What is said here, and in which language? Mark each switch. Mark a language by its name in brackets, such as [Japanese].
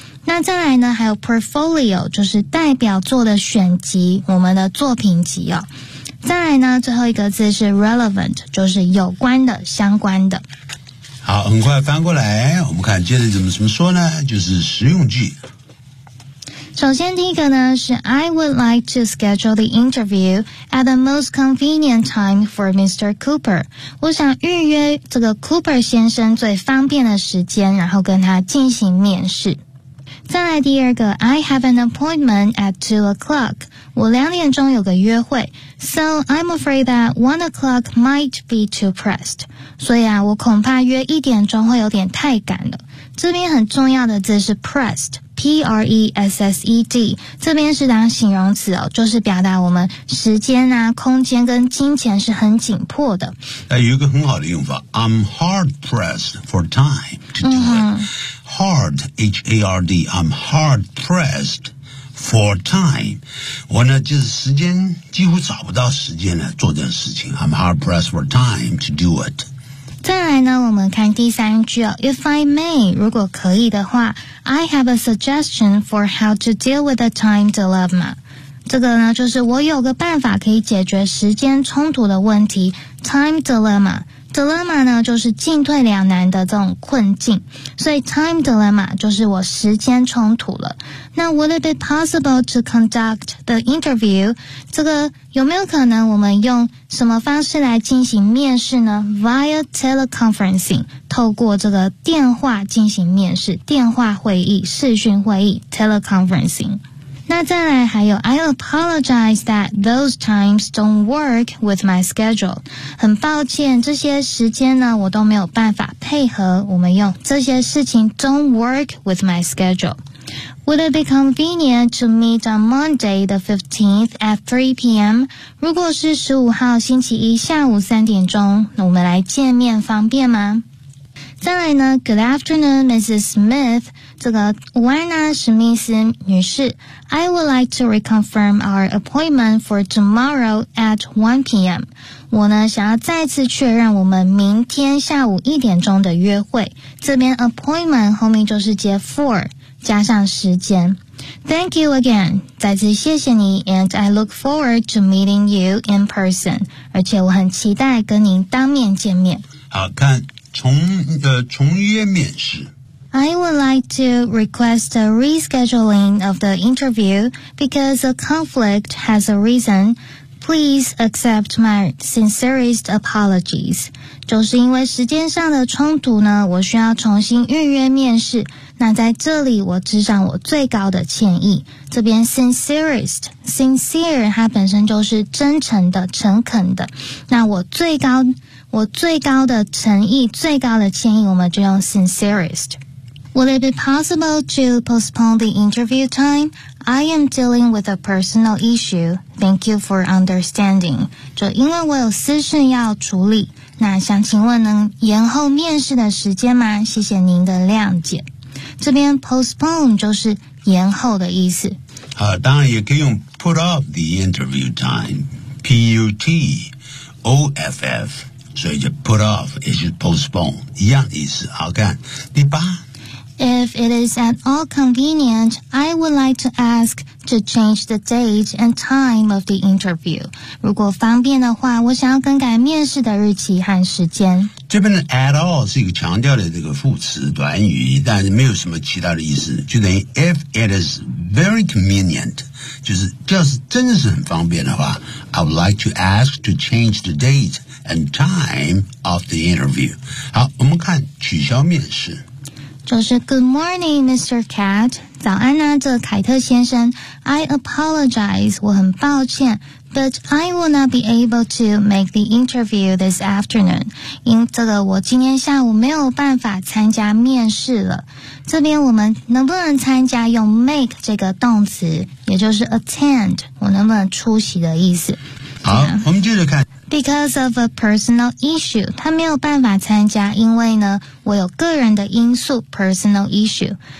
[Chinese] 那再来呢，还有 [English] portfolio， [Chinese] 就是代表作的选集，我们的作品集哦。再来呢，最后一个字是 [English] relevant， [Chinese] 就是有关的，相关的。好，很快翻过来，我们看接着怎么说呢？就是实用句。首先第一个呢是 [English] I would like to schedule the interview at the most convenient time for Mr. Cooper. [Chinese] 我想预约这个 Cooper 先生最方便的时间，然后跟他进行面试。再来第二个 [English] I have an appointment at 2 o'clock. [Chinese] 我2点钟有个约会。 [English] So I'm afraid that 1 o'clock might be too pressed. [Chinese] 所以啊，我恐怕约1点钟会有点太赶了。这边很重要的字是 [English] pressed, P-R-E-S-S-E-D. [Chinese] 这边是当形容词哦，就是表达我们时间啊、空间跟金钱是很紧迫的。有一个很好的用法， [English] I'm hard pressed for time to do it. Hard, H-A-R-D, I'm hard pressed. For time, [Chinese] 我呢就是时间几乎找不到时间来做这件事情。 [English] I'm hard pressed for time to do it. [Chinese] 再来呢，我们看第三句哦。 [English] If I may, [Chinese] 如果可以的话 [English] ，I have a suggestion for how to deal with a time dilemma. [Chinese] 这个呢，就是我有个办法可以解决时间冲突的问题 ， [English] time dilemma. [Chinese] Dilemma 呢就是进退两难的这种困境，所以 [English] time dilemma [Chinese] 就是我时间冲突了。那 [English] would it be possible to conduct the interview? [Chinese] 这个有没有可能我们用什么方式来进行面试呢？ [English] Via teleconferencing， [Chinese] 透过这个电话进行面试，电话会议、视讯会议 teleconferencing。那再来还有 [English] I apologize that those times don't work with my schedule. [Chinese] 很抱歉，这些时间呢我都没有办法配合。我们用这些事情 [English] don't work with my schedule. Would it be convenient to meet on Monday the 15th at 3 p.m? [Chinese] 如果是15号星期一下午3点钟，我们来见面方便吗？再来呢， [English] Good afternoon, Mrs. Smith. [Chinese] 这个午安呢，史密斯女士 [English] ，I would like to reconfirm our appointment for tomorrow at 1 p.m. [Chinese] 我呢想要再次确认我们明天下午1点钟的约会。这边 appointment 后面就是接 for 加上时间。 [English] Thank you again， [Chinese] 再次谢谢你 [English] ，and I look forward to meeting you in person， [Chinese] 而且我很期待跟您当面见面。好，看从约面试。 [English] I would like to request a rescheduling of the interview because a conflict has arisen. Please accept my sincerest apologies. [Chinese] 就是因为时间上的冲突呢，我需要重新预约面试。那在这里我致上我最高的歉意。这边 sincere 它本身就是真诚的、诚恳的。那我最高的诚意、最高的歉意，我们就用 sincerest。 [English] Would it be possible to postpone the interview time? I am dealing with a personal issue. Thank you for understanding. [Chinese] 就因为我有私事要处理，那想请问能延后面试的时间吗？谢谢您的谅解。这边 postpone 就是延后的意思。当然也可以用 [English] put off the interview time. P-U-T-O-F-F. [Chinese] 所以就 [English] put off [Chinese] 也就是 postpone 一样的意思。好看第八。 [English] If it is at all convenient, I would like to ask to change the date and time of the interview. [Chinese] 如果方便的话，我想要更改面试的日期和时间。这边的 at all 是一个强调的这个副词短语，但是没有什么其他的意思，就等于 [English] if it is very convenient, [Chinese] 就是真的是很方便的话， [English] I would like to ask to change the date and time of the interview. [Chinese] 好，我们看取消面试。就是 [English] Good morning, Mr. Cat. [Chinese] 早安啊，这凯特先生。 [English] I apologize, [Chinese] 我很抱歉。 [English] But I will not be able to make the interview this afternoon. [Chinese] 因这个我今天下午没有办法参加面试了。这边我们能不能参加用 [English] make [Chinese] 这个动词，也就是 [English] attend， [Chinese] 我能不能出席的意思。好、 [English] yeah. [Chinese] 我们接着看。 [English] Because of a personal issue， [Chinese] 他没有办法参加，因为呢我有个人的因素 [English] personal issue。